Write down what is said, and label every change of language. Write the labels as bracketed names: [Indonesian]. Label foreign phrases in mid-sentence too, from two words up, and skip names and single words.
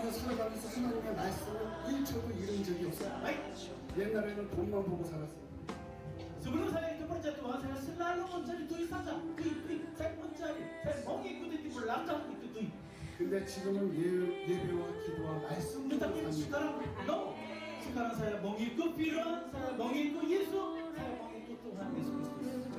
[Korean] 살아가면서 하나님의 말씀을 1초도 잃은 적이 없어요. 옛날에는 돈만 보고 살았어요. [Indonesian] Sebelum saya itu perjatuhan, saya selalu mencari duit saja. Duit. Saya mencari. Saya mau ikuti di belakang itu duit. [Korean] 근데 지금은 예배와 기도와 말씀으로 [Indonesian] Tetapi [Korean] 삽니다. [Indonesian] sekarang no. Sekarang saya mengikut Firman, saya mengikut Yesus, saya mengikut Tuhan Yesus Kristus.